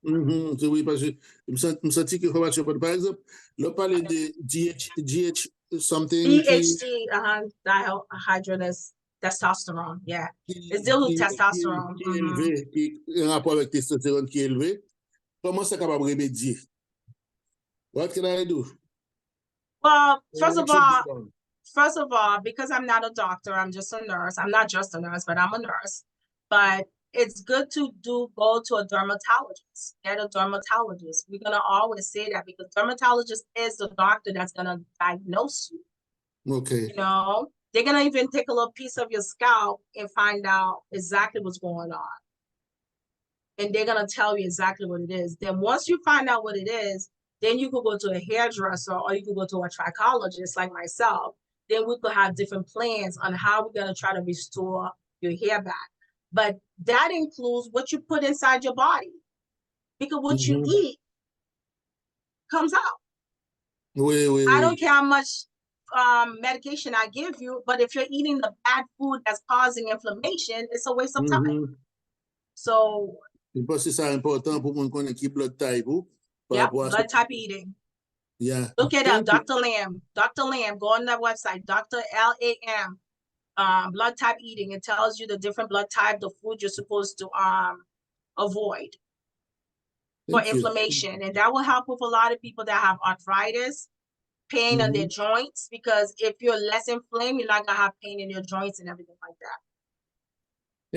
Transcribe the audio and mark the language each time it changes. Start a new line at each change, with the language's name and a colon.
French: Oui, parce que je me sens que information, par exemple, là parler de GH something
English: DHT, dihydrogenous testosterone, yeah. It's dilute testosterone.
French: Qui est élevé, qui est en rapport avec testostérone qui est élevé. Comment ça capable de remédier?
English: What can I do? Well, first of all, because I'm not a doctor, I'm just a nurse. I'm not just a nurse, but I'm a nurse. But it's good to go to a dermatologist. Get a dermatologist. We're gonna always say that because dermatologist is the doctor that's gonna diagnose you. Okay. You know, they're gonna even take a little piece of your scalp and find out exactly what's going on. And they're gonna tell you exactly what it is. Then once you find out what it is, then you could go to a hairdresser or you could go to a trichologist like myself. Then we could have different plans on how we're gonna try to restore your hair back. But that includes what you put inside your body. Because what you eat comes out. I don't care how much medication I give you, but if you're eating the bad food that's causing inflammation, it's a waste of time. So
French: Parce que c'est important pour mon connaître qui blood type ou
English: blood type eating. Yeah. Look it up, Dr. Lamb. Dr. Lamb, go on that website, Dr. LAM, blood type eating. It tells you the different blood type, the food you're supposed to avoid for inflammation. And that will help with a lot of people that have arthritis, pain on their joints, because if you're less inflamed, you're not gonna have pain in your joints and everything like that.